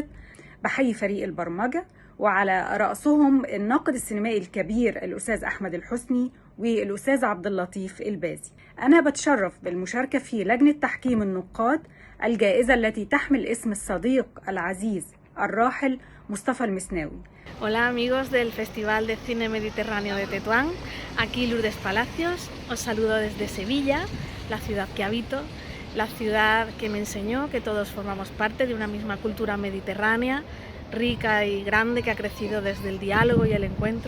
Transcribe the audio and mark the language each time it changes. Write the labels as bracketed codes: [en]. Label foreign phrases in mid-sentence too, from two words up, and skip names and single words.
[ar] بحيي فريق البرمجة وعلى رأسهم الناقد السينمائي الكبير الأستاذ أحمد الحسني والأستاذ عبد اللطيف البازي. أنا بتشرف بالمشاركة في لجنة تحكيم النقاد، الجائزة التي تحمل اسم الصديق العزيز الراحل مصطفى المسناوي. [es] Hola amigos del Festival de Cine Mediterráneo de Tetuán, aquí Lourdes Palacios, os saludo desde Sevilla, la ciudad que habito, la ciudad que me enseñó que todos formamos parte de una misma cultura mediterránea, rica y grande, que ha crecido desde el diálogo y el encuentro.